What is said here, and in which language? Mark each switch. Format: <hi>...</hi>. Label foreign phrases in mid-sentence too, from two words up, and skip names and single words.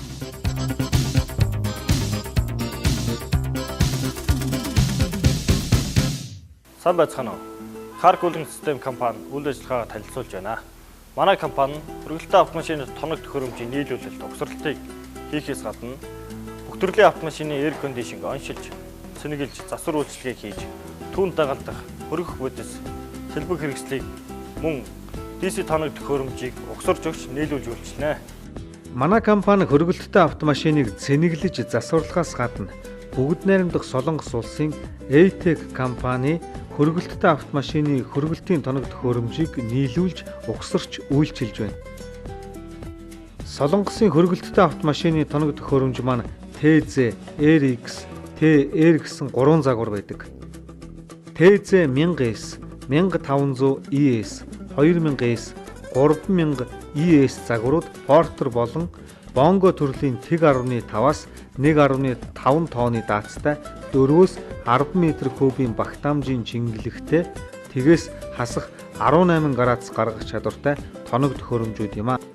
<mn>Сайн байцгаана уу?</mn> <en>Car cooling system</en> <mn>компани үйл ажиллагаагаа танилцуулж байна. Манай компани нь хүргэлттэй автомашины тоног төхөөрөмжийн нийлүүлэлт угсралтыг хийхээс гадна бүх төрлийн автомашины</mn> <en>air conditioning</en> <mn>оншилж, цэнэглэж, засвар үйлчилгээ хийж, түүнд дагалдах хөргөх бодис, сэлбэг хэрэгслийг мөн DC тоног төхөөрөмжийг угсарж өгч нийлүүлж үйлчилнэ. Манай компани хөргөлттэй автомашиныг цэнэглэж, засварлахаас гадна бүгд найрамдах Солонгос улсын ATEC компани хөргөлттэй автомашины хөргөлтийн тоног төхөөрөмжийг нийлүүлж, угсарч үйлчилж байна. Солонгосын хөргөлттэй автомашины тоног төхөөрөмж маань TZ, RX, TR гэсэн 3 загвар байдаг. TZ 1000S, 1500ES, 2000S, 3000 ES загварууд Porter болон Bongo төрлийн тэг 15-аас 1.5 тонны даацтай 4-өөс 10 м3-ийн багтаамжийн чингэлэгтэй тэгээс хасах 18 градус гаргах чадвартай тоног төхөөрөмжүүд юм а.</mn>